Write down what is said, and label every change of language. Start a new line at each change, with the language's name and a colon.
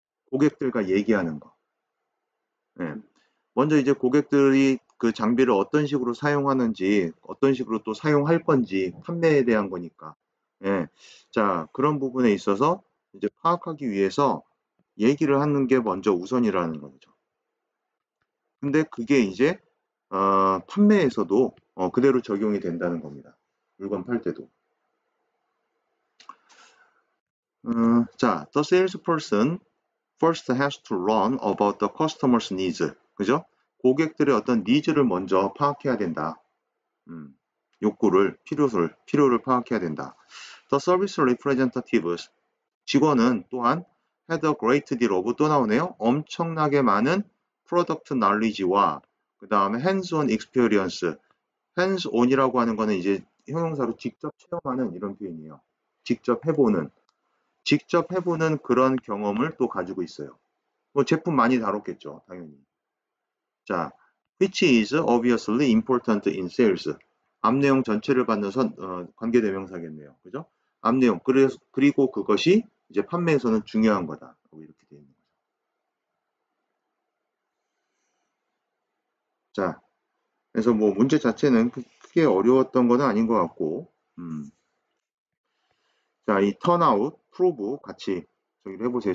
Korean: 고객들과 얘기하는 거. 네. 먼저 이제 고객들이 그 장비를 어떤 식으로 사용하는지, 어떤 식으로 또 사용할 건지, 판매에 대한 거니까. 예. 자, 그런 부분에 있어서 이제 파악하기 위해서 얘기를 하는 게 먼저 우선이라는 거죠. 근데 그게 이제, 판매에서도 그대로 적용이 된다는 겁니다. 물건 팔 때도.
English: 자, the salesperson first has to learn about the customer's needs.
Korean: 그죠? 고객들의 어떤 니즈를 먼저 파악해야 된다. 욕구를, 필요를 파악해야 된다.
English: The service representatives,
Korean: 직원은 또한
English: had a great deal of
Korean: 또 나오네요. 엄청나게 많은
English: product knowledge
Korean: 와 그 다음에
English: hands-on experience.
Korean: hands-on이라고 하는 거는 이제 형용사로 직접 체험하는 이런 표현이에요. 직접 해보는 그런 경험을 또 가지고 있어요. 뭐 제품 많이 다뤘겠죠, 당연히.
English: 자, which is obviously important in sales.
Korean: 앞 내용 전체를 받는 관계대명사겠네요. 그죠? 앞 내용. 그리고 그것이 이제 판매에서는 중요한 거다. 이렇게 되어 있는 거죠. 자, 그래서 뭐 문제 자체는 크게 어려웠던 건 아닌 것 같고, 자, 이 turnout, prove 같이 정리를 해보세요.